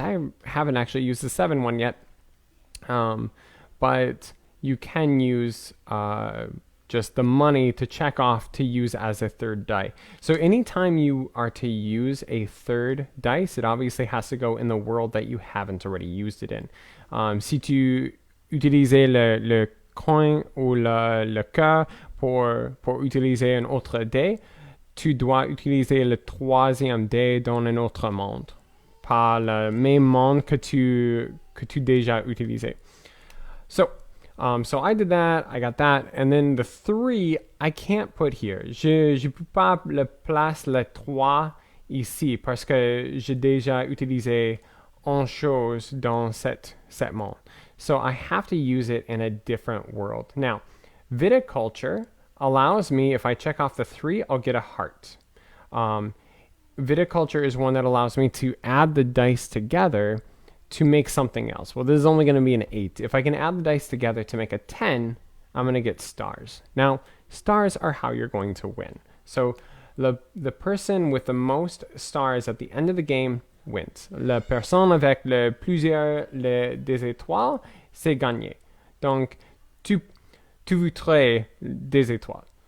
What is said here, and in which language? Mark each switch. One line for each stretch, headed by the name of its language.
English: I haven't actually used the 7 one yet, but you can use just the money to check off to use as a third die. So anytime you are to use a third dice, it obviously has to go in the world that you haven't already used it in.
French: Si tu utilises le coin ou le cœur pour utiliser un autre dé, tu dois utiliser le 3e dé dans un autre monde, pas le même monde que tu déjà utilisé.
English: So I did that, I got that, and then the 3, I can't put here.
French: Je peux pas le placer le 3 ici parce que j'ai déjà utilisé une chose dans cette monde.
English: So I have to use it in a different world. Now, Viticulture allows me, if I check off the 3, I'll get a heart. Viticulture is one that allows me to add the dice together to make something else. Well, this is only going to be an 8. If I can add the dice together to make a 10, I'm going to get stars. Now, stars are how you're going to win. So the person with the most stars at the end of the game wins.
French: La personne avec le plusieurs des étoiles, c'est gagné. Donc, tu voudrais des étoiles.